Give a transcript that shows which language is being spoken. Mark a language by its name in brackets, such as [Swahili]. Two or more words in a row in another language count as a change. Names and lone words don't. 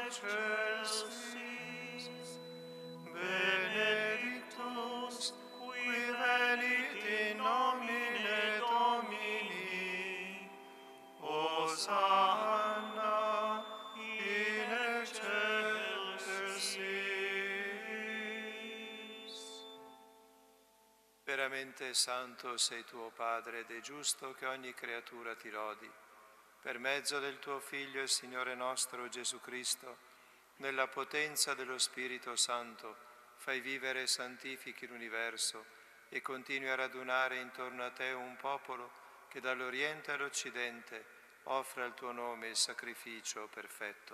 [Latin] excelsis, benedictus qui venit in nomine Domini, Hosanna in excelsis. [Italian] Veramente santo sei tuo Padre ed è giusto che ogni creatura ti lodi. Per mezzo del tuo Figlio e Signore nostro Gesù Cristo, nella potenza dello Spirito Santo, fai vivere e santifichi l'universo e continui a radunare intorno a te un popolo che dall'Oriente all'Occidente offre al tuo nome il sacrificio perfetto.